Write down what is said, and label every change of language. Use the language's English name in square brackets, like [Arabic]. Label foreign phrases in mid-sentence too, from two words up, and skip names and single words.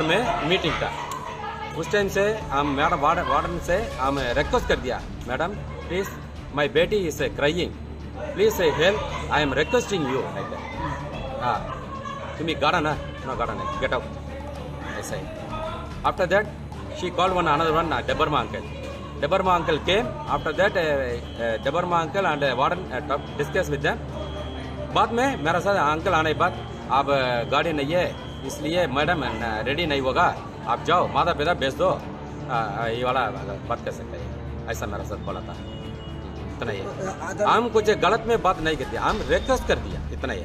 [Hindi] में मीटिंग था उस टाइम से हम [English] madam warden [Hindi] से हम रिक्वेस्ट कर दिया [English] madam please my [Hindi] बेटी [English] is crying please help I am requesting you like that [Hindi] हाँ तुम्हें गाड़ा ना नो गाड़ा नहीं [English] get out [Hindi] ऐसा ही [English] after that she called another one [Hindi] Debarma [English] uncle came after that Debarma uncle and warden discussed with them [Hindi] बाद में मेरा साथ अंकल आने के बाद अब गाड़ी नहीं है इसलिए [English] madam ready [Hindi] नहीं होगा आप जाओ माता पिता भेज दो ये वाला बात कर सकते हैं ऐसा मेरा साथ बोला था इतना ही हम कुछ गलत में बात नहीं करते हम रिक्वेस्ट कर दिया इतना ही